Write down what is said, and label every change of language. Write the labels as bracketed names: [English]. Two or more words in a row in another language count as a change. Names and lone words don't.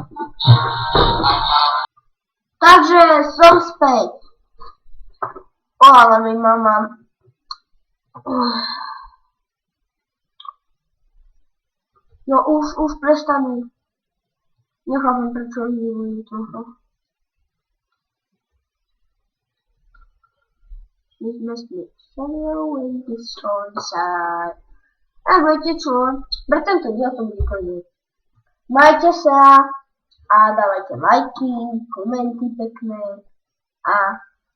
[Slovak] Takže som späť. Ale mi mama. No už prestanu. Nechápem, prečo vyvíjú toho. [English] This must be somewhere in this side. [Slovak] A viete čo? Pre tento diel to bude koniec. Majte sa a dávajte lajky, komenty pekné a